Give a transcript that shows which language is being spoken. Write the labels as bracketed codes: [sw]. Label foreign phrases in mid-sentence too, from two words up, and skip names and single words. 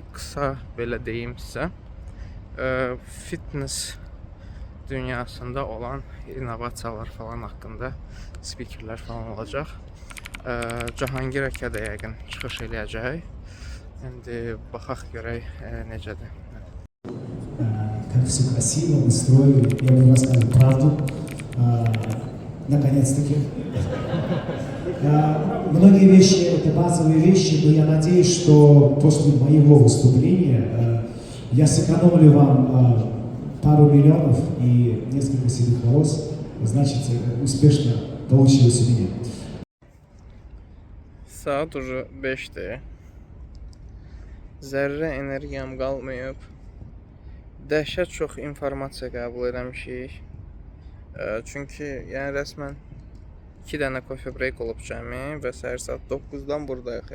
[az] Qısa belə deyim sizə. Fitness dünyasında olan innovasiyalar falan haqqında spikerlər falan olacaq. Cahangir Əkə də yəqin çıxış eləyəcək. İndi baxaq görək necədir. [ru] Как все красиво мы строили. Я вам расскажу правду. Наконец-таки. Многие вещи — это базовые вещи, но я надеюсь, что после моего выступления я сэкономлю вам пару миллионов и несколько седых волос. Значит, успешно получилось у меня. [az] Saat уже 5'dir. Zərrə energiyam qalmayıb. Dəhşət çox informasiya qəbul eləmişik. Çünki yəni rəsmən 2 dənə [en] coffee break [az] olub cəmi və səhər saat 9-dan buradayıq.